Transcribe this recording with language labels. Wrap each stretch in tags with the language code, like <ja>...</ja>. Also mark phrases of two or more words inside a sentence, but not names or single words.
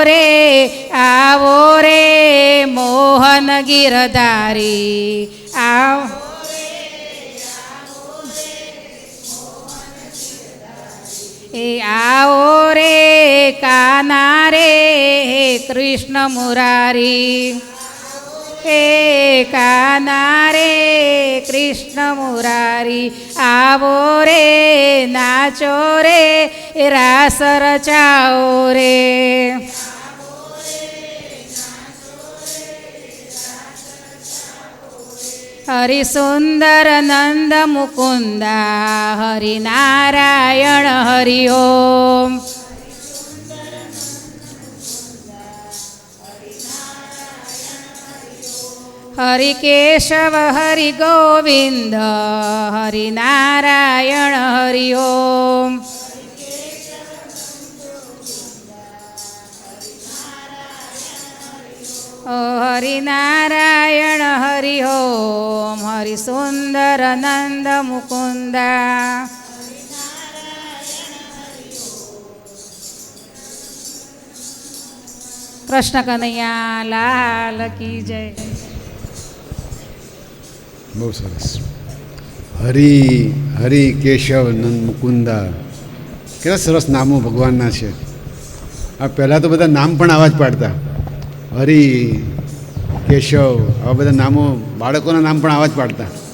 <hi>रे मोहन गिरधारी, आओ रे काना रे कृष्ण मुरारी, हे काना रे कृष्ण मुरारी, आवो रे नाचो रे रास रचाओ रे, हरि सुंदर नंद मुकुंदा हरि नारायण हरि ओम, हरि केशव हरि गोविंद हरि नारायण हरि ओम, हरि नारायण हरि ओम, हरि सुंदर नंद मुकुंदा कृष्ण कनैया लाल की जय.</hi> <gu>બહુ સરસ. હરિ હરિ કેશવ નંદ મુકુંદા, કેટલા સરસ નામો ભગવાનના છે. આ પહેલાં તો બધા નામ પણ આવા જ પાડતા, હરિ કેશવ, આવા બધા નામો, બાળકોના નામ પણ આવા જ પાડતા.</gu>